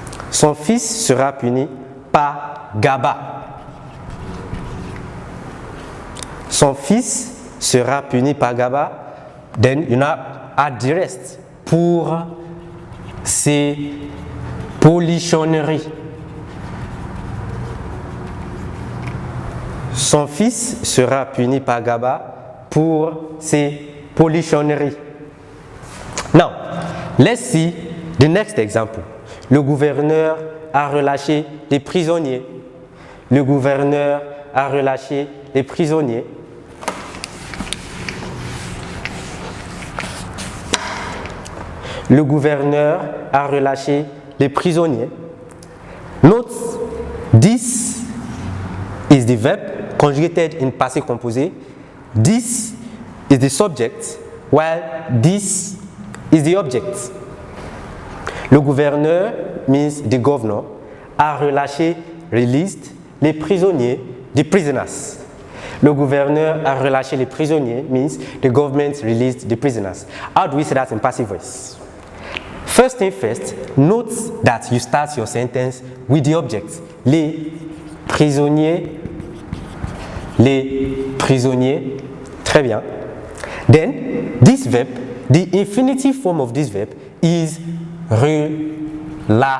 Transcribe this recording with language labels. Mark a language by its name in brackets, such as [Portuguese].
[French] Son fils sera puni par Gaba. Son fils sera puni par Gaba. [English] Then you now add the rest. [French] Pour ses polichonneries. Son fils sera puni par Gaba pour ses polichonneries. [English] Now, let's see the next example. [French] Le gouverneur a relâché les prisonniers. Le gouverneur a relâché les prisonniers. Le gouverneur a relâché les prisonniers. [English] Note, this is the verb conjugated in passé composé. This is the subject, while this is the object. [French] Le gouverneur [English] means the governor [French] a relâché, [English] released, [French] les prisonniers, [English] the prisoners. [French] Le gouverneur a relâché les prisonniers [English] means the government released the prisoners. How do we say that in passive voice? First thing first, note that you start your sentence with the object, [French] les prisonniers, les prisonniers. Très bien. [English] Then, this verb, the infinitive form of this verb is relâcher.